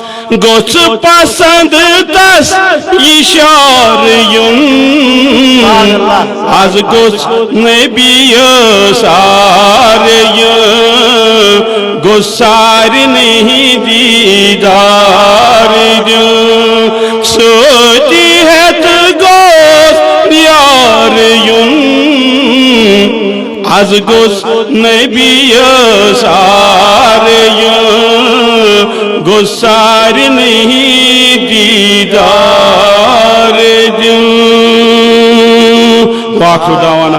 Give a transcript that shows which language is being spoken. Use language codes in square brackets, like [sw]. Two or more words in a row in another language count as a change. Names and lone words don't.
[ks] گوس پسند تس اشار یون از گوس نبی سار یون گوس سار نہیں دیدار یون سوتی ہے تو گوس یار یون از گوس نبی سار یون گوس سار نہیں دیدار یون. [ar] واخر دعوانا